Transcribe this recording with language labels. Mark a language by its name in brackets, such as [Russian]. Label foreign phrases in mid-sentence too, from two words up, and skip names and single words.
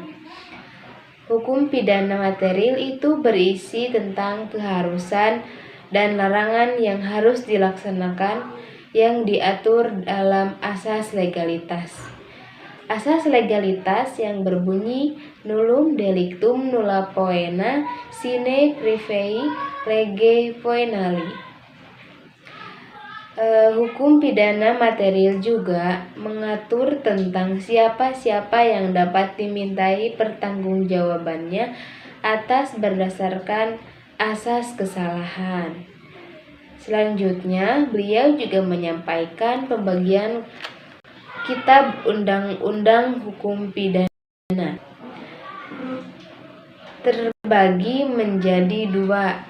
[Indonesian] Hukum pidana material itu berisi tentang keharusan dan larangan yang harus dilaksanakan yang diatur dalam asas legalitas. Asas legalitas yang berbunyi [Latin] nullum delictum nulla poena sine prevei lege poenali. [Indonesian] Hukum pidana material juga mengatur tentang siapa-siapa yang dapat dimintai pertanggungjawabannya atas berdasarkan asas kesalahan. Selanjutnya, beliau juga menyampaikan pembagian Kitab Undang-Undang Hukum Pidana terbagi menjadi dua.